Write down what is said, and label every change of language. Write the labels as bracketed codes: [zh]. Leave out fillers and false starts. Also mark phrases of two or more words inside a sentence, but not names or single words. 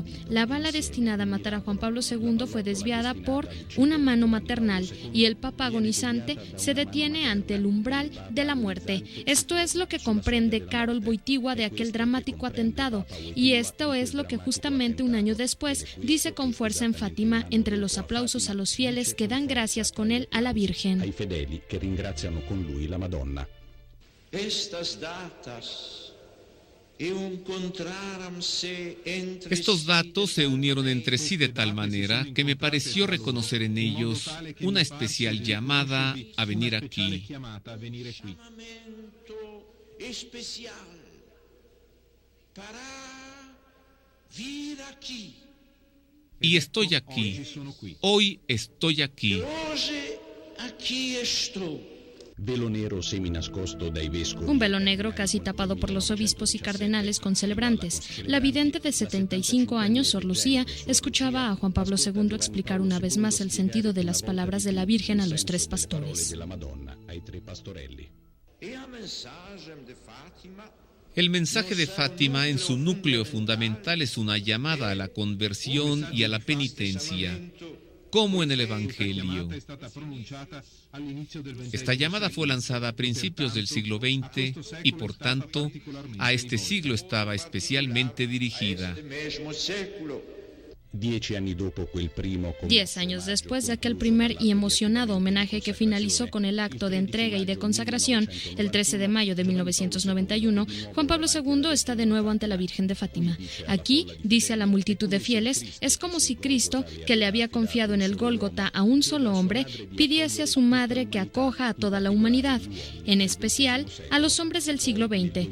[es] La bala destinada a matar a Juan Pablo II fue desviada por una mano maternal y el papa agonizante se detiene ante el umbral de la muerte. Esto es lo que comprende Karol Wojtyła de aquel dramático atentado, y esto es lo que justamente un año después dice con fuerza en Fátima entre los aplausos a los fieles que dan gracias con él a la Virgen. [it] ai fedeli che ringraziano con lui la Madonna. [es] Estas datas Estos datos se unieron entre sí de tal manera que me pareció reconocer en ellos una especial llamada a venir aquí. Y estoy aquí. Hoy estoy aquí. [it] Velo nero seminascosto dai vescovi. [es] Un velo negro casi tapado por los obispos y cardenales con celebrantes. La vidente de 75 años, Sor Lucía, escuchaba a Juan Pablo II explicar una vez más el sentido de las palabras de la Virgen a los tres pastores. El mensaje de Fátima en su núcleo fundamental es una llamada a la conversión y a la penitencia, como en el Evangelio. Esta llamada fue lanzada a principios del siglo XX y, por tanto, a este siglo estaba especialmente dirigida. [it] 10 anni dopo quel primo [es] 10 años después de aquel primer y emocionado homenaje que finalizó con el acto de entrega y de consagración, el 13 de mayo de 1991, Juan Pablo II está de nuevo ante la Virgen de Fátima. Aquí, dice a la multitud de fieles, es como si Cristo, que le había confiado en el Gólgota a un solo hombre, pidiese a su madre que acoja a toda la humanidad, en especial a los hombres del siglo XX.